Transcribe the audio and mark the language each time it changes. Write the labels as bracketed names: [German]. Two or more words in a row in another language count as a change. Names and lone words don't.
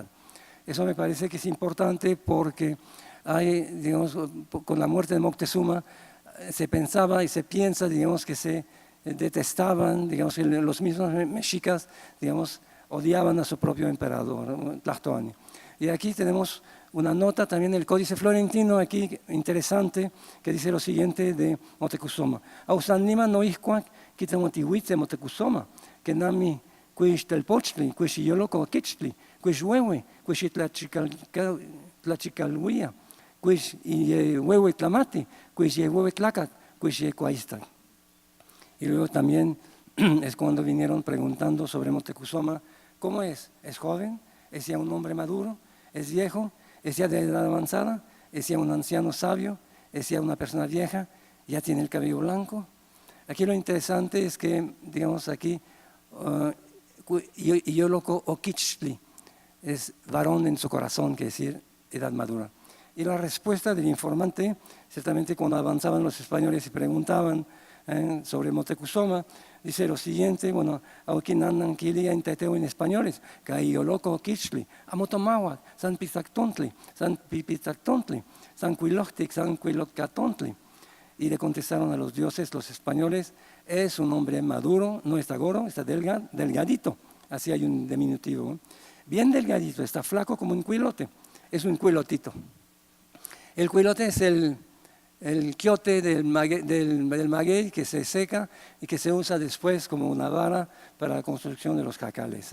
[Spanish] Eso me parece que es importante porque hay, digamos, con la muerte de Moctezuma se pensaba y se piensa, digamos, que se detestaban, digamos, que los mismos mexicas, digamos, odiaban a su propio emperador, Tlatoani. Y aquí tenemos una nota también del Códice Florentino, aquí interesante, que dice lo siguiente de Moctezuma. [Nahuatl languages] Ausanima no iscuac, quitamotihuitze Moctezuma, que nami cuixtelpochtli, cuixiyoloco quichtli, cuixhuehue, cuixitlachicaluia, cuixyehuehue tlamati, cuixyehuehue tlacac, cuixyecuaistlac. [Spanish] Y luego también es cuando vinieron preguntando sobre Moctezuma, ¿cómo es? ¿Es joven? ¿Es ya un hombre maduro? ¿Es viejo? ¿Es ya de edad avanzada? ¿Es ya un anciano sabio? ¿Es ya una persona vieja? ¿Ya tiene el cabello blanco? Aquí lo interesante es que, digamos aquí, [Nahuatl languages] Iyoloco Oquichtli [Spanish] es varón en su corazón, que decir, edad madura. Y la respuesta del informante, ciertamente cuando avanzaban los españoles y preguntaban sobre Moctezuma, dice lo siguiente, bueno, [Nahuatl languages] auquinanan quilia en teteo en españoles, Iyoloco Quichtli, Amotomahuac, San Pizactontli, San Pipizactontli, San Cuiloctic, San Cuilocatontli. [Spanish] Y le contestaron a los dioses, los españoles, es un hombre maduro, no está gordo, está delgadito, así hay un diminutivo, bien delgadito, está flaco como un cuilote, es un cuilotito. El cuilote es el quiote del maguey que se seca y que se usa después como una vara para la construcción de los jacales.